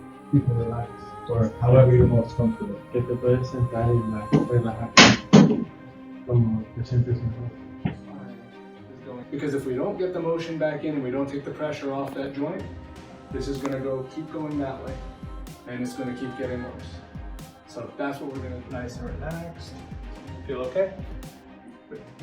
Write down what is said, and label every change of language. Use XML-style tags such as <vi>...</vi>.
<en>You can relax, or however you're most comfortable.</en> <es>Que te puedes sentar y relajarte. Como te sientes mejor.</es> <en>Because if we don't get the motion back in and we don't take the pressure off that joint, this is going to keep going that way, and it's going to keep getting worse. So that's what we're going to nice and relaxed. Feel okay? Good.</en>